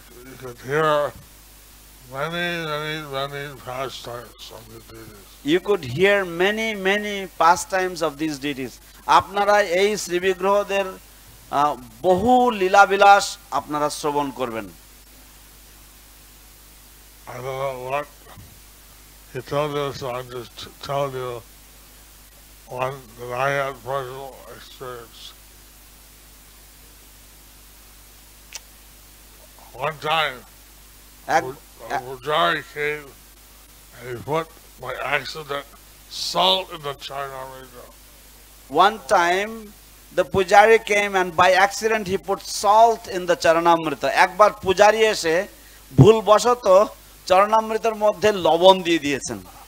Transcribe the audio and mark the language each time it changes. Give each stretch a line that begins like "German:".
English: You could hear many pastimes of the deities. You could hear many pastimes of these deities.
Bangla: আপনারা এই শ্রী বিগ্রহদের বহু লীলাবিলাস আপনারা শ্রবণ করবেন।
English: I don't know what he told us, so I'm just telling you one that I had personal experience. One time, a Pujari came and he put, by accident, salt in the Charnamrita. One time, the Pujari came and by accident he put salt in the Charanamrita.
Bangla: একবার পূজারি এসে ভুলবশত চরণামৃতের মধ্যে লবণ দিয়ে দিয়েছেন।